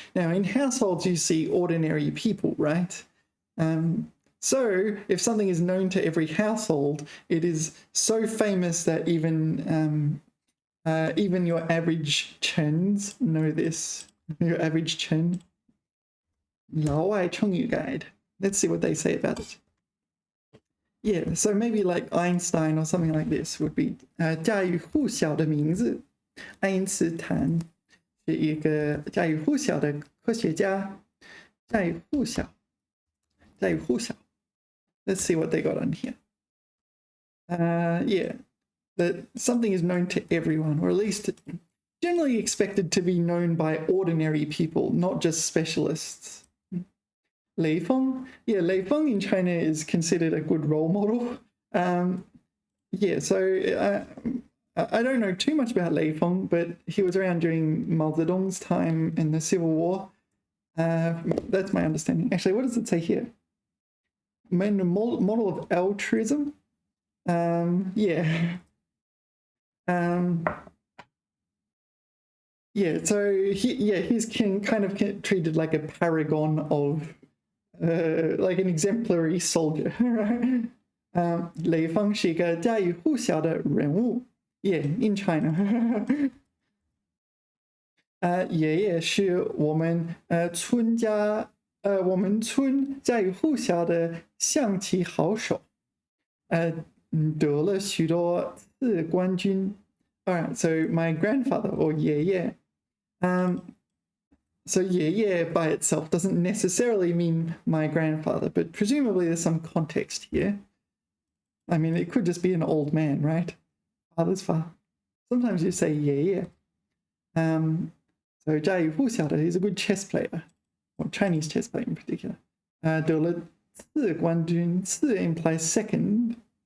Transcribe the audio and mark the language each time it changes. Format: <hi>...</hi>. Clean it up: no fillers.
<en>Now, in households, you see ordinary people, right? So if something is known to every household, it is so famous that even your average Chens know this. Your average Chen. 老外成语 guide. Let's see what they say about it. Yeah, so maybe like Einstein or something like this would be 家喻户晓的名字。</en> <zh>爱因斯坦是一个家喻户晓的科学家。家喻户晓。</zh> <en>Let's see what they got on here. Yeah, that something is known to everyone, or at least generally expected to be known by ordinary people, not just specialists. Lei Feng, yeah, Lei Feng in China is considered a good role model. Yeah, so I don't know too much about Lei Feng, but he was around during Mao Zedong's time in the Civil War. That's my understanding. Actually, what does it say here? Model of altruism. Yeah. Yeah, so he's kind of treated like a paragon of, like an exemplary soldier, right?</en> <zh>雷锋是一个家喻户晓的人物 ， Yeah, in China. 爷爷是我们村家喻户晓的象棋好手。得了许多次冠军.</zh> <en>All right, so my grandfather or 爷爷. So 爷爷 by itself doesn't necessarily mean my grandfather, but presumably there's some context here. I mean, it could just be an old man, right? Father's father. Sometimes you say 爷爷. So 家喻户晓的 is a good chess player, or Chinese chess player in particular.</en> <zh>得了次冠军, 次 implies second.</zh>